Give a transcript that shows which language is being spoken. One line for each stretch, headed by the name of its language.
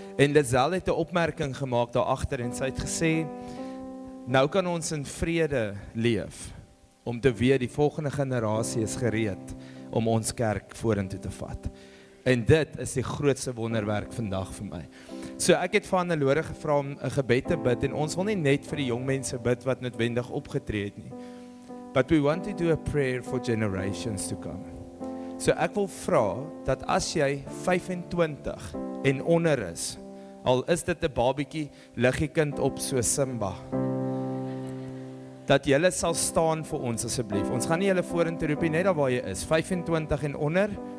Afrikaans: En Lizelle het 'n opmerking gemaak daar agter en sy het gesê, nou kan ons in vrede leef om te weet die volgende generasie is gereed om ons kerk vorentoe te vat. En dit is die grootste wonderwerk vandag vir my. So ek het van Hannelore gevra om 'n gebed te bid en ons wil nie net vir die jong mense bid wat noodwendig opgetree het nie.
English: But we want to do a prayer for generations to come.
Afrikaans: So ek wil vra dat as jy 25 en onder is, al is dit 'n babietjie liggiekind op so Simba, dat julle sal staan vir ons asseblief. Ons gaan nie julle vorentoe roep nie, net daar waar jy is, 25 en onder.